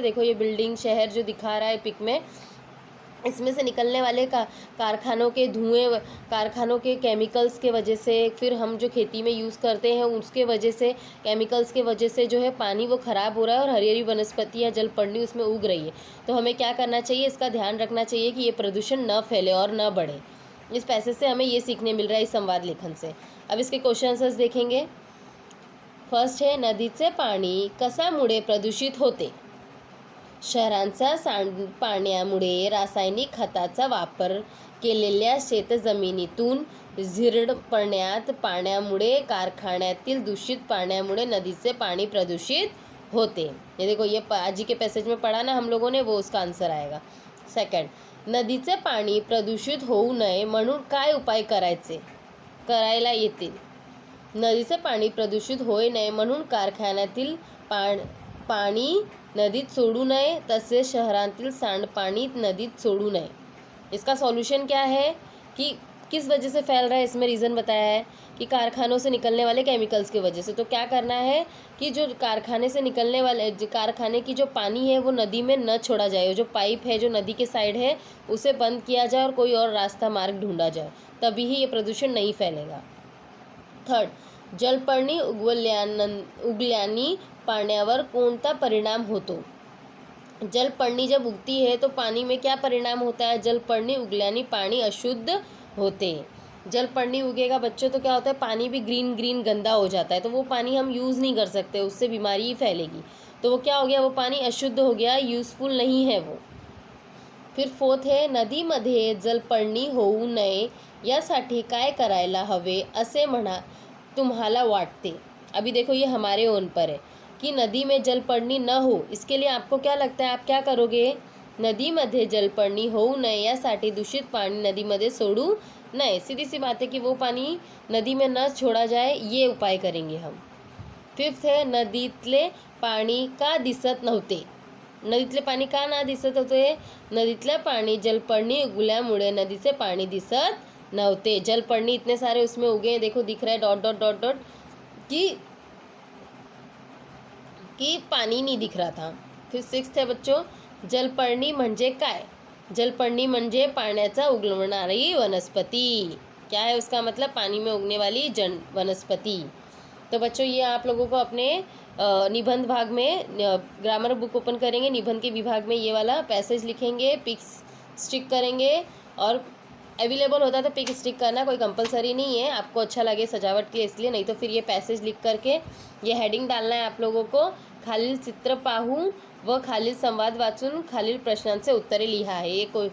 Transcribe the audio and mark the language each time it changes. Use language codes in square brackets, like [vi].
[hi] देखो ये बिल्डिंग शहर जो दिखा रहा है पिक में, इसमें से निकलने वाले कारखानों के धुएं, कारखानों के केमिकल्स के वजह से, फिर हम जो खेती में यूज़ करते हैं उसके वजह से, केमिकल्स के वजह से जो है पानी वो ख़राब हो रहा है और हरी हरी वनस्पतियाँ जलपर्णी उसमें उग रही है। तो हमें क्या करना चाहिए, इसका ध्यान रखना चाहिए कि ये प्रदूषण न फैले और न बढ़े। इस पैसेज से हमें ये सीखने मिल रहा है इस संवाद लेखन से। अब इसके क्वेश्चन आंसर्स देखेंगे। फर्स्ट है, [mr] नदीचे पाणी कशामुळे प्रदूषित होते? शहरांच्या सांडपाण्यामुळे, रासायनिक खताचा वापर केलेल्या शेतजमिनीतून झिरपण्यात पाण्यामुळे, कारखान्यातील दूषित पाण्यामुळे नदीचे पाणी प्रदूषित होते। [hi] ये देखो ये आजी के पैसेज में पढ़ा ना हम लोगों ने, वो उसका आंसर आएगा। [mr] सेकंड, नदीचे पाणी प्रदूषित होऊ नये म्हणून काय उपाय करायला येतील? नदीचे पाणी प्रदूषित होऊ नये म्हणून कारखान्यातील पाणी नदीत सोडू नये, तसेच शहरातील सांडपाणी नदीत सोडू नये। [hi] इसका सॉल्यूशन क्या है कि किस वजह से फैल रहा है, इसमें रीज़न बताया है कि कारखानों से निकलने वाले केमिकल्स की वजह से। तो क्या करना है कि जो कारखाने से निकलने वाले, कारखाने की जो पानी है वो नदी में न छोड़ा जाए, जो पाइप है जो नदी के साइड है उसे बंद किया जाए और कोई और रास्ता मार्ग ढूंढा जाए, तभी ही ये प्रदूषण नहीं फैलेगा। [mr] थर्ड, जलपर्णी उगल्यानी पाण्यावर कोणता परिणाम होतो? [hi] जलपर्णी जब उगती है तो पानी में क्या परिणाम होता है? [mr] जलपर्णी उगल्यानी पानी अशुद्ध होते। [hi] जलपर्णी उगेगा बच्चों तो क्या होता है, पानी भी ग्रीन गंदा हो जाता है, तो वो पानी हम यूज़ नहीं कर सकते, उससे बीमारी ही फैलेगी। तो वो क्या हो गया, वो पानी अशुद्ध हो गया, यूज़फुल नहीं है वो। फिर फोर्थ है, [mr] नदीमध्ये जलपर्णी होऊ नये यासाठी काय करायला हवे असे तुम्हाला वाटते? [hi] अभी देखो ये हमारे ओन पर है कि नदी में जलपर्णी न हो, इसके लिए आपको क्या लगता है, आप क्या करोगे? [mr] नदीमध्ये जलपर्णी होऊ नये यासाठी दूषित पाणी नदीमध्ये सोडू नये। [hi] सीधी सी बात है कि वो पानी नदी में न छोड़ा जाए, ये उपाय करेंगे हम। फिफ्थ है, [mr] नदीतले पाणी का दिसत नव्हते? नदीतले पाणी का ना दिसत होते? नदीतले पाणी जलपर्णी उगल्यामुळे नदीचे पाणी दिसत नव्हते। [hi] जलपर्णी इतने सारे उसमें उगे हैं, देखो दिख रहा है डॉट डॉट डॉट डॉट की पाणी नहीं दिख रहा था। फिर 6th है बच्चों, [mr] जलपर्णी म्हणजे काय? जलपर्णी म्हणजे पाण्याचा उगवणारी वनस्पति। [hi] क्या है उसका मतलब? पानी में उगने वाली वनस्पति। तो बच्चों ये आप लोगों को अपने निबंध भाग में ग्रामर बुक ओपन करेंगे, निबंध के विभाग में ये वाला पैसेज लिखेंगे, पिक्स स्टिक करेंगे और अवेलेबल होता है तो पिक स्टिक करना कोई कंपलसरी नहीं है, आपको अच्छा लगे सजावट के लिए इसलिए, नहीं तो फिर ये पैसेज लिख करके ये हेडिंग डालना है आप लोगों को, [mr] खालील चित्र पाहून व खालील संवाद वाचून खालील प्रश्नांचे उत्तरे लिहा [hi] है।